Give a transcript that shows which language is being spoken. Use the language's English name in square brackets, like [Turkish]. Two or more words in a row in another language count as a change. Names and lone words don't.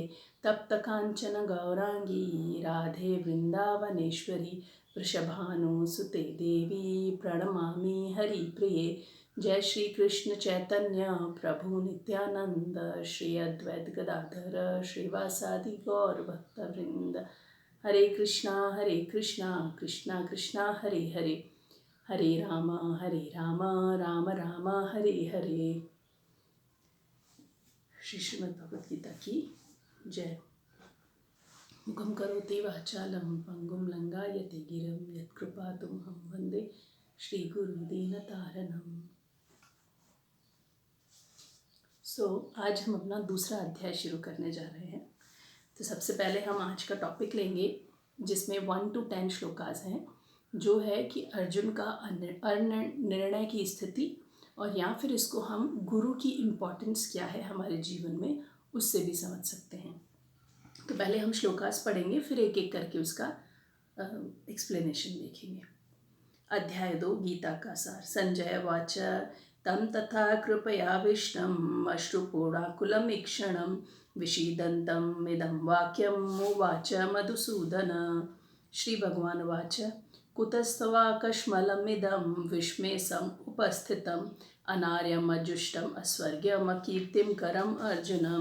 [Sanskrit] तप्त कांचन गौरांगी राधे वृंदावनेश्वरी वृषभानुसुते देवी प्रणमामि हरिप्रिये। जय श्री कृष्ण चैतन्य प्रभु नित्यानंद श्री अद्वैत गदाधर श्रीवासादि गौर भक्तवृंद। हरे कृष्णा कृष्णा कृष्णा हरे हरे, हरे राम राम राम हरे हरे। [Hindi] श्री श्रीमद् भगवद गीता की जय। [Sanskrit] मुखं करोति वाचालं पंगुं लंघयते गिरिं यत्कृपातुमहं वन्दे श्रीगुरुदीनतारणम्। [Hindi] आज हम अपना दूसरा अध्याय शुरू करने जा रहे हैं। तो सबसे पहले हम आज का टॉपिक लेंगे जिसमें 1 to 10 श्लोकास हैं, जो है कि अर्जुन का निर्णय की स्थिति, और या फिर इसको हम गुरु की इम्पोर्टेंस क्या है हमारे जीवन में उससे भी समझ सकते हैं। तो पहले हम श्लोकास पढ़ेंगे, फिर एक एक करके उसका एक्सप्लेनेशन देखेंगे। अध्याय 2 गीता का सार। [Sanskrit] संजय वाच तम तथा कृपयाविष्टम् अश्रुपूर्णाकुलमीक्षणं विषीदन्तम् इदं वाक्यम् उवाच मधुसूदन। श्री भगवान वाच कुतस्तवाकश्मलमिदं विस्मयसम् उपस्थितम् अनार्यम् अजुष्टम् अस्वर्ग्यम् अकीर्तिं करम् अर्जुनम्।